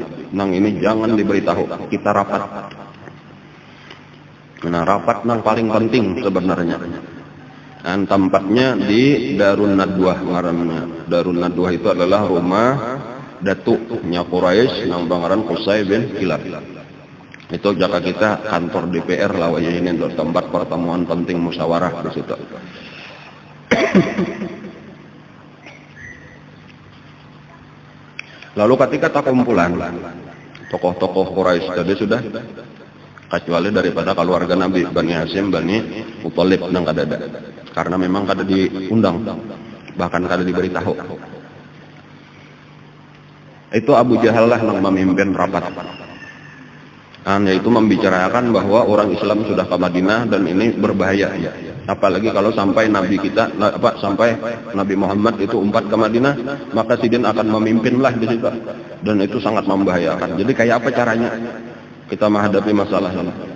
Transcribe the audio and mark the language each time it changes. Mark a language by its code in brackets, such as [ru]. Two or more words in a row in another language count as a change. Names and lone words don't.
[id] Nang ini jangan diberitahu, kita rapat. Nah, rapat nang paling penting sebenarnya. Dan tempatnya di Darun Nadwah ngarannya. Darun Nadwah itu adalah rumah datuknya Quraisy nang bangaran Qusay bin Kilab. [bjn] Itu jaka kita kantor DPR lawaya ini untuk tempat pertemuan penting musyawarah di situ. [id] Lalu ketika tak kumpulan tokoh-tokoh Quraisy tadi sudah, kecuali daripada keluarga Nabi Bani Hashim, Bani Muthalib nang kada ada, karena memang kada diundang, bahkan kada diberitahu. Itu Abu Jahal lah yang memimpin rapat. Yaitu membicarakan bahwa orang Islam sudah ke Madinah dan ini berbahaya. Apalagi kalau sampai Nabi kita, sampai Nabi Muhammad itu umpat ke Madinah, maka Sidin akan memimpinlah di situ. Dan itu sangat membahayakan. Jadi kayak apa caranya kita menghadapi masalah ini?